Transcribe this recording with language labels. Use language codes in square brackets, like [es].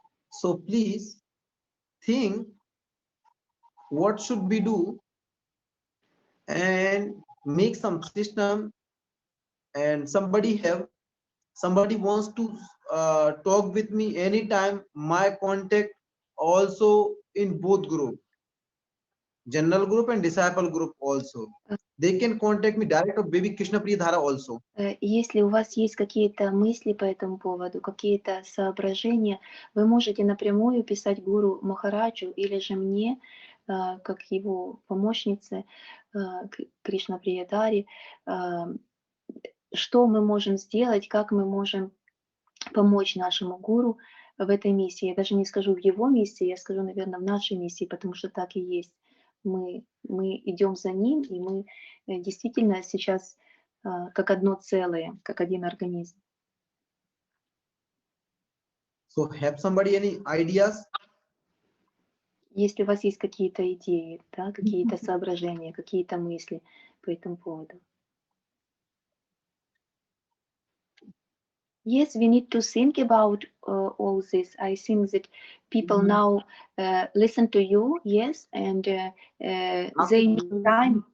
[en] So please think what should we do and make some system, and somebody wants to talk with me anytime. My contact also in both group, general group and disciple group also. They can contact me direct of Baby Krishna Priya Dhara also. [ru] Если у вас есть какие-то мысли по этому поводу, какие-то соображения, вы можете напрямую писать Гуру Махараджу или же мне, как его помощнице Кришна Приятари, что мы можем сделать, как мы можем помочь нашему гуру в этой миссии. Я даже не скажу в его миссии, я скажу, наверное, в нашей миссии, потому что так и есть. Мы идем за ним, и мы действительно сейчас как одно целое, как один организм. [en] So have somebody any ideas? [ru] Если у вас есть какие-то идеи, да, какие-то соображения, какие-то мысли по этому поводу. [en] Yes, we need to think about all this. I think that people now listen to you, yes, and they need time.